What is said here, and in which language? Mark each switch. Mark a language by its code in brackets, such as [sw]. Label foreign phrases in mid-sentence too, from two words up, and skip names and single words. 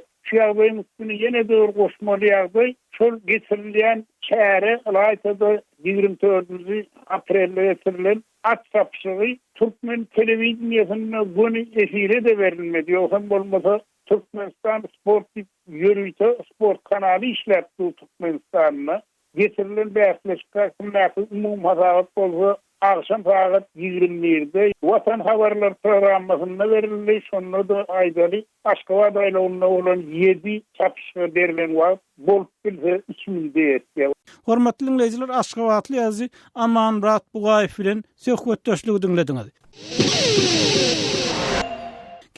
[tk] Şu ýagdaýyň üstüne ýene döwür goşmaly ýagdaý, şol geçirilýän çäre aýtada 24 aprelde geçirilen at çapşygy Türkmen telewizionyna göni efire de berilmedi. Ýoksa bolmasa Türkmenistan sport ýörüýte sport kanaly işläpdi Türkmenistan'da. Getirilen bäsleşikler umum hasabat bolsa [tr] akşam saat 20'de Vatan Haberler programmasında verildi. [tk] Şonda da aýdaly Aşgabat aýlagynda olan 7 çapşyga berilen wagt bolup bilse 2000'de ýetdi. Hormatly dinleýijiler, Aşgabatly ýazy Amanmurat Bugaýew bilen söhbetdeşligi dinlediňiz.